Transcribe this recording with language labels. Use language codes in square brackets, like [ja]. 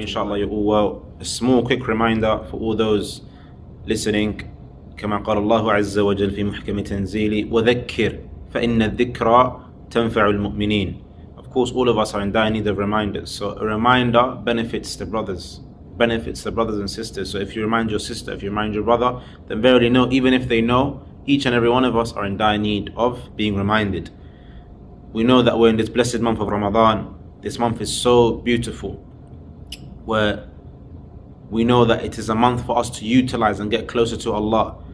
[en] Inshallah, you're all well. A small quick reminder for all those listening. [ar] كما قال الله عز وجل في محكم تنزيله وذكر فإن الذكرى تنفع المؤمنين. [en] Of course, all of us are in dire need of reminders. So a reminder benefits the brothers and sisters. So if you remind your sister, if you remind your brother, then verily know, even if they know, each and every one of us are in dire need of being reminded. We know that we're in this blessed month of Ramadan. This month is so beautiful, where we know that it is a month for us to utilize and get closer to Allah.